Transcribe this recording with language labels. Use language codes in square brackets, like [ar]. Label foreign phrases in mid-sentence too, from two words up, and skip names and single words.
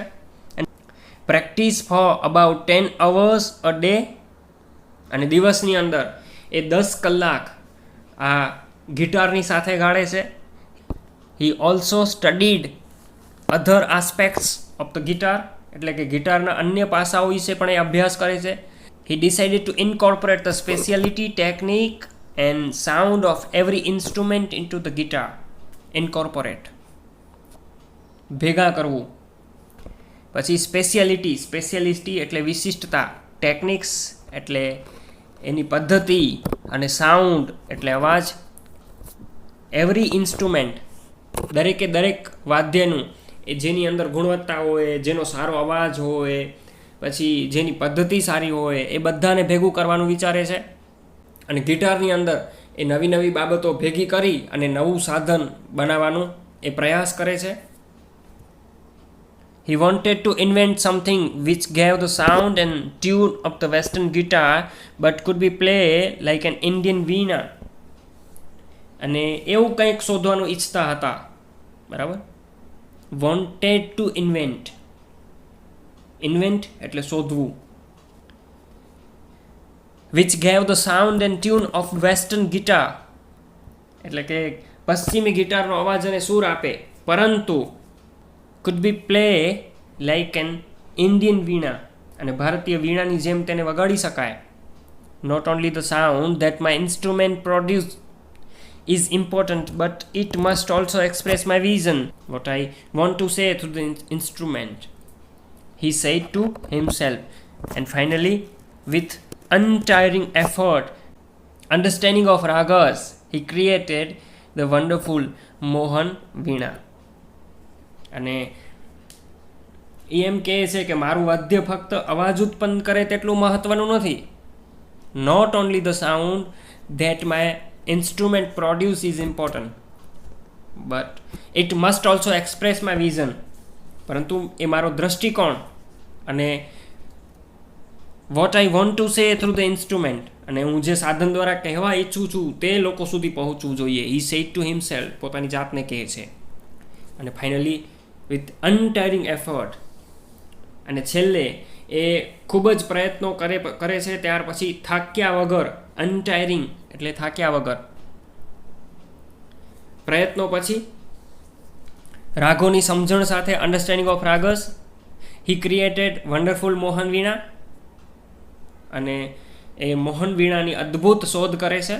[en] practice for about 10 hours a day, [gu] અને દિવસની અંદર એ 10 કલાક આ ગિટારની સાથે ગાળે છે. [en] He also studied other aspects of the guitar, [gu] એટલે કે ગિટારના અન્ય પાસાઓ વિશે પણ એ અભ્યાસ કરે છે. [en] He decided to incorporate the speciality, technique and sound of every instrument into the guitar. Incorporate. [gu] ભેગા કરવું. પછી સ્પેશિયાલિટી એટલે વિશિષ્ટતા, ટેકનિક્સ એટલે એની પદ્ધતિ, અને સાઉન્ડ એટલે અવાજ. [en] every instrument [gu] દરેક વાદ્યનું એ જેની અંદર ગુણવત્તા હોય, જેનો સારો અવાજ હોય, પછી જેની પદ્ધતિ સારી હોય, એ બધાને ભેગું કરવાનું વિચારે છે. અને ગિટારની અંદર એ નવી બાબતો ભેગી કરી અને નવું સાધન બનાવવાનું એ પ્રયાસ કરે છે. [en] He wanted to invent something which gave the sound and tune of the Western guitar but could be played like an Indian veena. [gu] અને એવું કંઈક શોધવાનું ઈચ્છતા હતા. બરાબર? [en] Wanted to invent [gu] એટલે શોધવું. [en] which gave the sound and tune of Western guitar [gu] એટલે કે પશ્ચિમી ગિટારનો અવાજ અને સૂર આપે, પરંતુ [en] could be play like an Indian veena [gu] અને ભારતીય વીણાની જેમ તેને વગાડી શકાય. [en] Not only the sound that my instrument produce is important, but it must also express my vision, what I want to say through the instrument, he said to himself. And finally, with untiring effort, understanding of ragas, he created the wonderful Mohan Veena. [gu] અને એ એમ કહે છે કે મારું વાદ્ય ફક્ત અવાજ ઉત્પન્ન કરે તેટલું મહત્વનું નથી. [en] Not only the sound that my instrument produce is important, but it must also express my vision. [gu] પરંતુ એ મારો દ્રષ્ટિકોણ અને [en] what I want to say through the instrument [gu] અને હું જે સાધન દ્વારા કહેવા ઈચ્છું છું તે લોકો સુધી પહોંચવું જોઈએ. [en] He said to himself, [gu] પોતાની જાતને કહે છે. અને [en] finally with untiring effort, [gu] અને છેલ્લે એ ખૂબ જ પ્રયત્નો કરે છે, ત્યાર પછી થાક્યા વગર. અનટાયરિંગ એટલે થાક્યા વગર. પ્રયત્નો પછી રાગોની સમજણ સાથે [en] understanding of ragas, he created wonderful Mohan Veena, [gu] અને એ મોહન વીણાની અદ્ભુત શોધ કરે છે.